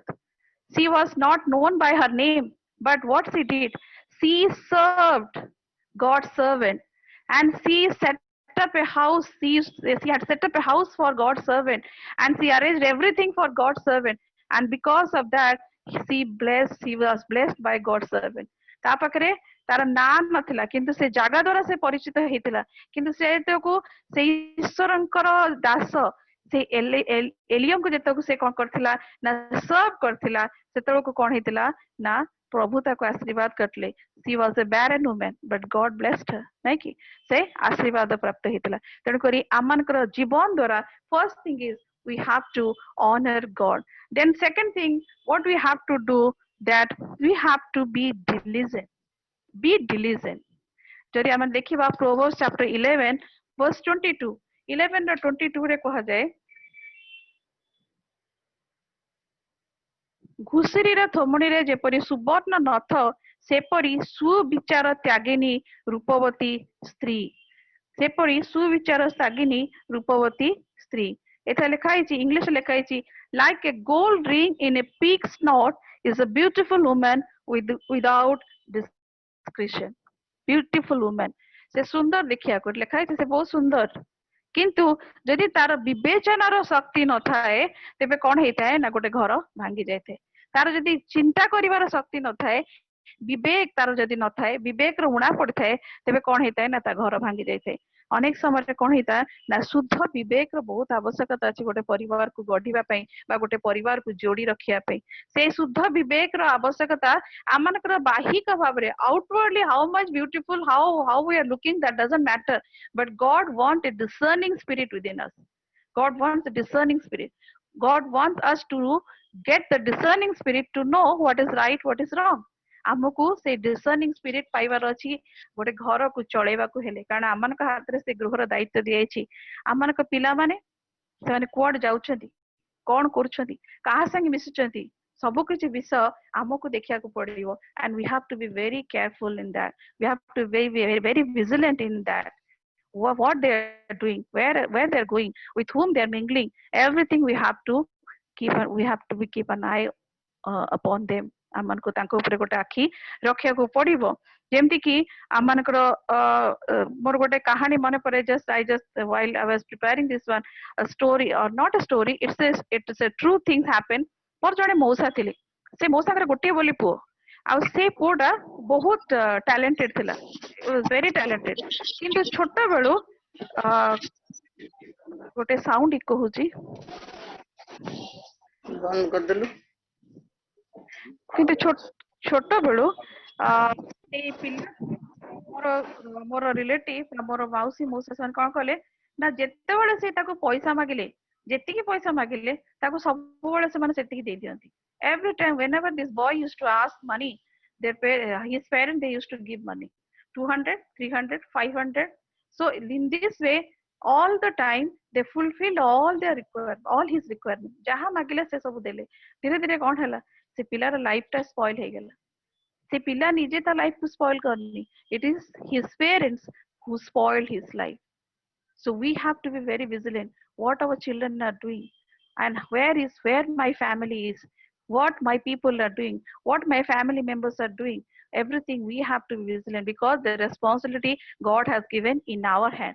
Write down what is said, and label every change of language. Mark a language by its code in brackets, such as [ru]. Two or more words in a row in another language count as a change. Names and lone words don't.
[en] She was not known by her name, but what she did, she served God's servant, and she set up a house. She had set up a house for God's servant, and she arranged everything for God's servant. And because of that, she was blessed by God's servant. [or] ତା ପାଖରେ ତାର ନାଁ ନଥିଲା, କିନ୍ତୁ ସେ ଜାଗା ଦ୍ୱାରା ସେ ପରିଚିତ ହେଇଥିଲା, କିନ୍ତୁ ସେଟାକୁ ସେ ଈଶ୍ୱରଙ୍କର ଦାସ ସେ ଏଲିୟଙ୍କୁ ଯେତେବେଳେ ସେ କଣ କରିଥିଲା ନା ସର୍ଭ କରିଥିଲା, ସେତେବେଳକୁ କଣ ହେଇଥିଲା ନା ପ୍ରଭୁ ତାକୁ ଆଶୀର୍ବାଦ କରିଥିଲେ. [en] she was a barren woman but God blessed her, [or] ନାଇଁ କି ସେ ଆଶୀର୍ବାଦ ପ୍ରାପ୍ତ ହେଇଥିଲା. ତେଣୁକରି ଆମମାନଙ୍କର ଜୀବନ ଦ୍ୱାରା [en] first thing is we have to honor God. Then second thing, what we have to do, that we have to be diligent. Be diligent. [or] ଯଦି ଆମେ ଦେଖିବା [en] Proverbs chapter 11 verse 22, [or] 11 ର 22 ରେ କୁହାଯାଏ, ଘୁଷୁରୀର ଥୋମଣିରେ ଯେପରି ସୁବର୍ଣ୍ଣ ନଥ, ସେପରି ସୁବିଚାର ତ୍ୟାଗିନୀ ରୂପବତୀ ସ୍ତ୍ରୀ, ସେପରି ସୁବିଚାର ତ୍ୟାଗିନୀ ରୂପବତୀ ସ୍ତ୍ରୀ. ଏଠାରେ ଲେଖା ହେଇଛି, ଇଂଲିଶ ଲେଖା ହେଇଛି, [en] like a gold ring in a pig's snout is a beautiful woman without discretion. Beautiful woman, [or] ସେ ସୁନ୍ଦର ଦେଖିବାକୁ ଲେଖା ହେଇଛି, ସେ ବହୁତ ସୁନ୍ଦର, କିନ୍ତୁ ଯଦି ତାର ବିବେଚନାର ଶକ୍ତି ନଥାଏ, ତେବେ କଣ ହେଇଥାଏ ନା ଗୋଟେ ଘର ଭାଙ୍ଗି ଯାଇଥାଏ. ତାର ଯଦି ଚିନ୍ତା କରିବାର ଶକ୍ତି ନଥାଏ, ବିବେକ ତାର ଯଦି ନଥାଏ, ବିବେକର ଉଣା ପଡିଥାଏ, ତେବେ କଣ ହେଇଥାଏ ନା ତା ଘର ଭାଙ୍ଗି ଯାଇଥାଏ. ଅନେକ ସମୟରେ କଣ ହେଇଥାଏ ନା ଶୁଦ୍ଧ ବିବେକର ବହୁତ ଆବଶ୍ୟକତା ଅଛି ଗୋଟେ ପରିବାରକୁ ଗଢିବା ପାଇଁ ବା ଗୋଟେ ପରିବାରକୁ ଯୋଡି ରଖିବା ପାଇଁ. ସେଇ ଶୁଦ୍ଧ ବିବେକର ଆବଶ୍ୟକତା ଆମମାନଙ୍କର ବାହିକ ଭାବରେ, [en] outwardly how much beautiful, how we are looking, that doesn't matter, but God wants a discerning spirit within us. God wants a discerning spirit. God wants us to get the discerning spirit to know what is right, what is wrong. [or] ଆମକୁ ସେ [en] discerning spirit [or] ପାଇବାର ଅଛି ଗୋଟେ ଘରକୁ ଚଳେଇବାକୁ ହେଲେ, କାରଣ ଆମମାନଙ୍କ ହାତରେ ସେ ଗୃହର ଦାୟିତ୍ୱ ଦିଆଯାଇଛି. ଆମମାନଙ୍କ ପିଲାମାନେ ସେମାନେ କୁଆଡେ ଯାଉଛନ୍ତି, କଣ କରୁଛନ୍ତି, କାହା ସାଙ୍ଗେ ମିଶୁଛନ୍ତି, ସବୁ କିଛି ବିଷୟ ଆମକୁ ଦେଖିବାକୁ ପଡିବ. [en] and we have to be very careful in that. We have to be very vigilant in that. What they are doing, where they are going, with whom they are mingling, everything we have to keep an eye upon them. [or] ଆମମାନଙ୍କୁ ତାଙ୍କ ଉପରେ ଗୋଟେ ଆଖି ରଖିବାକୁ ପଡିବ. ଯେମିତି କି ଆମମାନଙ୍କର ମୋର ଗୋଟେ କାହାଣୀ ମନେ ପଡେ, [en] while I was preparing this one, a story or not a story, it's a true things happen. [or] ମୋର ଜଣେ ମଉସା ଥିଲେ, ସେ ମଉସାଙ୍କର ଗୋଟିଏ ବୋଲି ପୁଅ, ଆଉ ସେ ପୁଅଟା ବହୁତ ଟ୍ୟାଲେଣ୍ଟେଡ ଥିଲା, [en] very talented, [or] କିନ୍ତୁ ଛୋଟ ବେଳୁ ଗୋଟେ [en] sound echo [or] ହଉଛି, ବନ୍ଦ କରିଦେଲୁ, କିନ୍ତୁ ଛୋଟ ବେଳୁ ସେଇ ପିଲା ମୋର ରିଲେଟିଭ, ମୋର ମାଉସୀ ମଉସା ସେମାନେ କଣ କଲେ ନା, ଯେତେବେଳେ ସେ ତାକୁ ପଇସା ମାଗିଲେ, ଯେତିକି ପଇସା ମାଗିଲେ ତାକୁ ସବୁବେଳେ ସେମାନେ ସେତିକି ଦେଇ ଦିଅନ୍ତି. [en] Every time whenever this boy used to ask money, his parents, they used to give money, 200, 300, 500. So in this way all the time they fulfilled all his requirement. [or] ଯାହା ମାଗିଲେ ସେ ସବୁ ଦେଲେ. ଧୀରେ ଧୀରେ କଣ ହେଲା, ସେ ପିଲାର ଲାଇଫ ଟା ସ୍ପଏଲ ହେଇଗଲା. ସେ ପିଲା ନିଜେ ତା ଲାଇଫ କୁ ସ୍ପଏଲ କରିନି, [en] it is his parents who spoiled his life. So we have to be very vigilant what our children are doing, and where my family is, what my people are doing, what my family members are doing. Everything we have to be vigilant, because the responsibility God has given in our hand.